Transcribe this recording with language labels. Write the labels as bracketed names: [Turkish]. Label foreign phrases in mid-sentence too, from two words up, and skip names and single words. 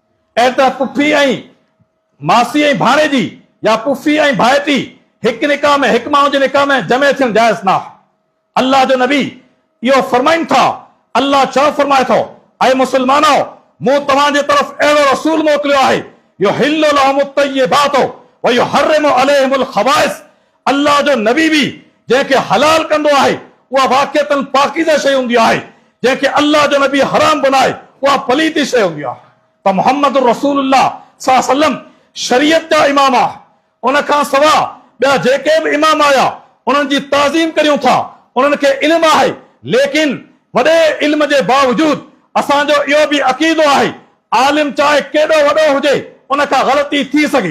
[Sindhi] ऐं त पुफी ऐं मासी ऐं भाणे जी या पुफी ऐं भाइटी हिकु निकाह में, हिकु माण्हू जे निकाह में जमे थियणु जाइज़ न आहे। अल्लाह जो नबी इहो फरमाइनि था, अल्लाह छा फरमाए थो, ऐं मुस्लमानो, मूं तव्हांजे तरफ़ अहिड़ो रसूल मोकिलियो आहे, [Arabic] يحل لهم الطيبات ويحرم عليهم الخبائث. [Sindhi] अल्लाह जो नबी बि जंहिंखे हलाल कंदो आहे उहा वाक़िअतन पाकीज़ा शइ हूंदी आहे, जंहिंखे अल्लाह जो नबी हराम बनाए उहा पलीती शइ हूंदी आहे। त मुहम्मद रसूलुल्लाह [Arabic] صلى الله عليه وسلم [Sindhi] शरीयत जा इमाम आहे। उन खां सवाइ ॿिया जेके बि इमाम आया उन्हनि जी ताज़ीम करियूं था, उन्हनि खे इल्मु आहे, लेकिन वॾे इल्म जे बावजूद असांजो इहो बि अक़ीदो आहे, आलिम चाहे केॾो वॾो हुजे उन खां ग़लती थी सघे।